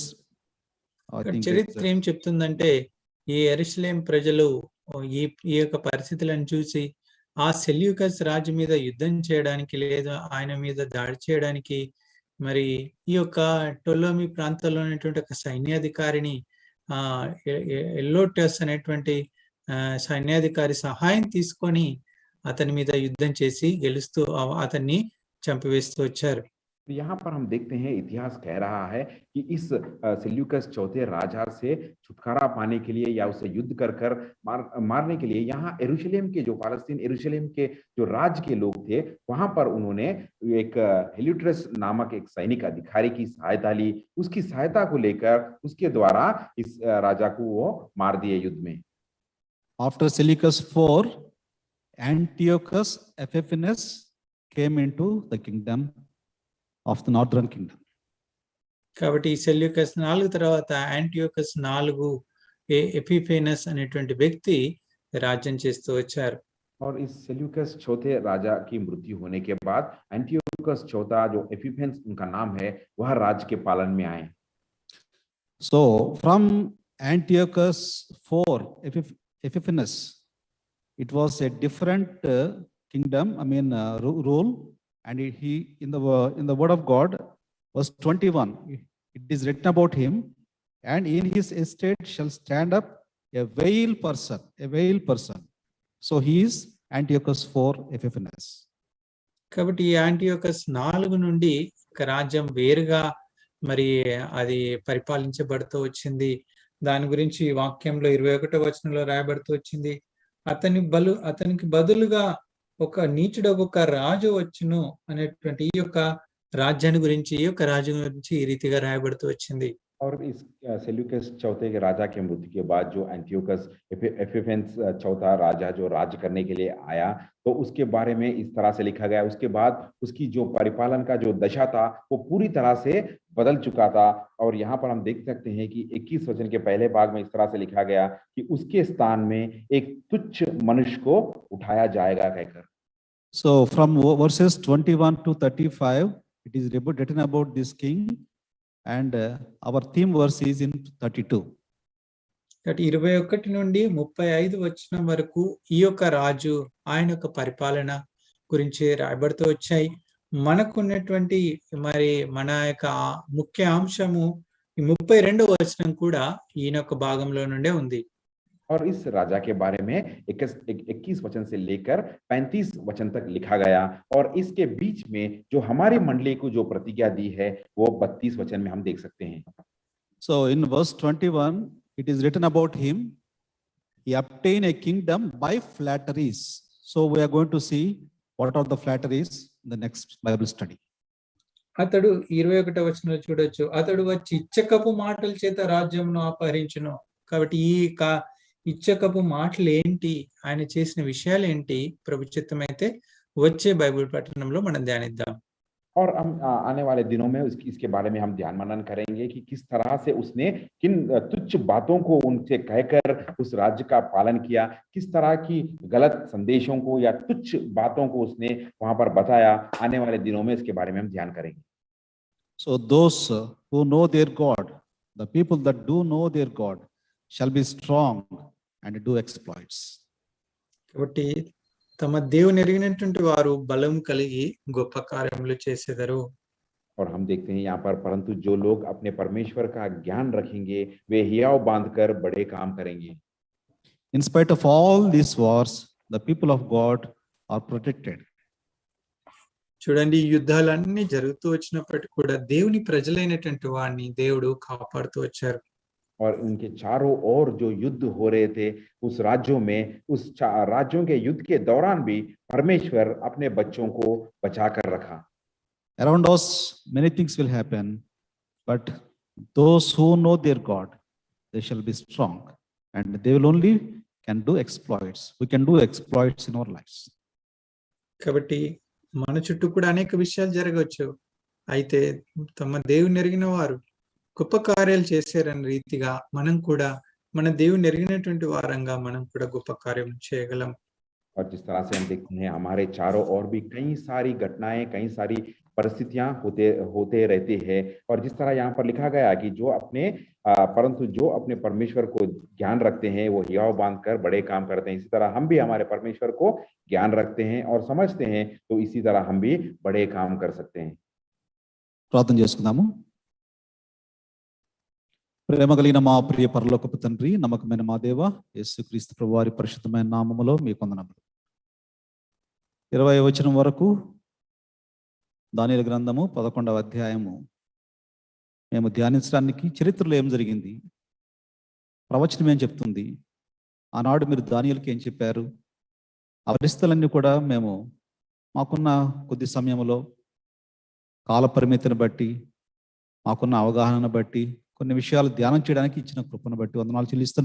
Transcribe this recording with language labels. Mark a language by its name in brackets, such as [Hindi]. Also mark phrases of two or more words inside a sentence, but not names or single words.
[Telugu] చరిత్ర ఏం చెప్తుందంటే ఈ యెరూషలేం ప్రజలు ఈ యొక్క పరిస్థితులను చూసి ఆ సెల్యూకస్ రాజు మీద యుద్ధం చేయడానికి లేదా ఆయన మీద దాడి చేయడానికి మరి ఈ యొక్క టొలోమి ప్రాంతంలో ఉన్నటువంటి ఒక సైన్యాధికారిని ఎల్లోటస్ అనేటువంటి సైన్యాధికారి సహాయం తీసుకొని అతని మీద యుద్ధం చేసి గెలుస్తూ అతన్ని చంపివేస్తూ వచ్చారు. [Hindi] यहाँ पर हम देखते हैं इतिहास कह रहा है कि इस सेल्यूकस चौथे राजा से छुटकारा पाने के लिए या उसे युद्ध कर मारने के लिए यहाँ यरूशलेम के जो यरूशलेम के जो राज्य के लोग थे वहां पर उन्होंने एक हेलियोडोरस नामक एक सैनिक अधिकारी की सहायता ली. उसकी सहायता को लेकर उसके द्वारा इस राजा को वो मार दिए युद्ध में. [English] After Seleucus IV, Antiochus Epiphanes came into the kingdom of the northern kingdom. [Telugu] కాబట్టి ఈ సెల్యూకస్ 4 తర్వాత యాంటియోకస్ 4 ఎపిఫేనస్ అనేటువంటి వ్యక్తి రాజ్యం చేస్తూ వచ్చారు. [Hindi] और इस सेल्यूकस चौथे राजा की मृत्यु होने के बाद एंटियोकस चौथा जो एपिफेनस उनका नाम है वह राज्य के पालन में आए. [English] So from Antiochus IV Epiphanes, it was a different kingdom, rule, and he in the word of God, verse 21, it is written about him, and in his estate shall stand up a veiled person. So he is Antiochus IV Epiphanes. [Telugu] కాబట్టి ఈ యాంటియోకస్ 4 నుండి ఒక రాజ్యం వేరుగా మరి అది పరిపాలించబడుతూ వచ్చింది. దాని గురించి వాక్యంలో 21వ వచనంలో రాయబడుతూ వచ్చింది. అతనికి బదులుగా ఒక నీచుడు ఒక రాజు వచ్చును అనేటువంటి ఈ యొక్క రాజ్యాన్ని గురించి ఈ యొక్క రాజ్యం గురించి ఈ రీతిగా రాయబడుతూ వచ్చింది. [Hindi] और इस सेल्यूकस चौथे के राजा की मृत्यु के बाद जो एंटियोकस एपिफेनस चौथा राजा जो राज्य करने के लिए आया तो उसके बारे में इस तरह से लिखा गया. उसके बाद उसकी जो परिपालन का जो दशा था वो पूरी तरह से बदल चुका था. और यहाँ पर हम देख सकते हैं कि 21 वचन के पहले भाग में इस तरह से लिखा गया कि उसके स्थान में एक तुच्छ मनुष्य को उठाया जाएगा कहकर. [English] So from verses 21 to 35, it is written about this king. And our theme verse is in 32. [Telugu] 21 నుండి 35 వచనం వరకు ఈ యొక్క రాజు ఆయన యొక్క పరిపాలన గురించి రాయబడుతూ వచ్చాయి. మనకున్నటువంటి మరి మన యొక్క ముఖ్య అంశము ఈ 32వ వచనం కూడా ఈయన యొక్క భాగంలో నుండే ఉంది. [Hindi] और इस राजा के बारे में 21 वचन से लेकर 35 वचन तक लिखा गया. और इसके बीच में जो हमारी मंडली को जो प्रतिज्ञा दी है वो 32 वचन में हम देख सकते हैं. [English] So in verse 21, it is written about him, he obtained a kingdom by flatteries. So we are going to see what are the flatteries in the next Bible study. [Telugu] అతడు 21వ వచనంలో చూడొచ్చు, అతడు వచ్చి ఇచ్చకపు మాటల చేత రాజ్యంను అపహరించును. కాబట్టి ఈ ఇచ్చకపు మాటలు ఏంటి, ఆయన చేసిన విషయాలు ఏంటి, ప్రభు చిత్తమైతే వచ్చే బైబిల్ పఠనంలో మనం ధ్యానిద్దాం. [Hindi] और हम आने वाले दिनों में इसके बारे में हम ध्यान मनन करेंगे कि किस तरह से उसने किन तुच्छ बातों को उनसे कहकर उस राज्य का पालन किया, किस तरह की गलत संदेशों को या तुच्छ बातों को उसने वहां पर बताया. आने वाले दिनों में इसके बारे में हम ध्यान करेंगे. [English] So those who know their God, the people that do know their God, shall be strong and do exploits. [Telugu] కాబట్టి తమ దేవుని ఎరిగినటువంటి వారు బలం కలిగి గొప్ప కార్యములు చేసేదరు. [Hindi] और हम देखते हैं यहाँ पर परंतु जो लोग अपने परमेश्वर का ज्ञान रखेंगे वे हियाव बांधकर बड़े काम करेंगे. [English] In spite of all these wars, the people of God are protected. [Telugu] చూడండి, యుద్ధాలన్నీ జరుగుతూ వచ్చినప్పటికీ కూడా దేవుని ప్రజలైనటువంటి వారిని దేవుడు కాపాడుతూ వచ్చారు. [Hindi] और उनके चारों ओर जो युद्ध हो रहे थे उस राज्यों में, उस राज्यों के युद्ध के दौरान भी परमेश्वर अपने बच्चों को बचा कर रखा. [English] Around us, many things will happen, but those who know their God, they shall be strong, and they will only can do exploits. We can do exploits in our lives. [Telugu] కాబట్టి మన చుట్టూ కూడా అనేక విషయాలు జరగవచ్చు. అయితే తమ దేవుని ఎరిగిన వారు గొప్ప కార్యాలు చేశారన్న రీతిగా మనం కూడా మన దేవుని ఎరిగినటువంటి వారంగా మనం కూడా గొప్ప కార్యం చేయగలం. [Hindi] और जिस तरह से हम देखते हैं हमारे चारों ओर भी कई सारी घटनाएं, कई सारी परिस्थितियां होते रहती है. और जिस तरह यहाँ पर लिखा गया कि परंतु जो अपने परमेश्वर को ज्ञान रखते हैं वो हियाव बांधकर बड़े काम करते हैं. इसी तरह हम भी हमारे परमेश्वर को ज्ञान रखते हैं और समझते हैं तो इसी तरह हम भी बड़े काम कर सकते हैं. [Telugu] ప్రార్థన చేసుకుందాము. ప్రేమ కలిగిన మా ప్రియ పరలోకపు తండ్రి, నమ్మకమైన మా దేవ యేసుక్రీస్తు ప్రభువారి పరిశుద్ధమైన నామములో మీకు వందనములు. 20వ వచనం వరకు దానియేలు గ్రంథము 11వ అధ్యాయము మేము ధ్యానించడానికి చరిత్రలో ఏం జరిగింది, ప్రవచనం ఏం చెప్తుంది, ఆనాడు మీరు దానియేలుకి ఏం చెప్పారు, ఆ పరిస్థితులన్నీ కూడా మేము మాకున్న కొద్ది సమయంలో కాల పరిమితిని బట్టి మాకున్న అవగాహనను బట్టి కొన్ని విషయాలు ధ్యానం చేయడానికి ఇచ్చిన కృపను బట్టి వందనాలు చెల్లిస్తున్నాం.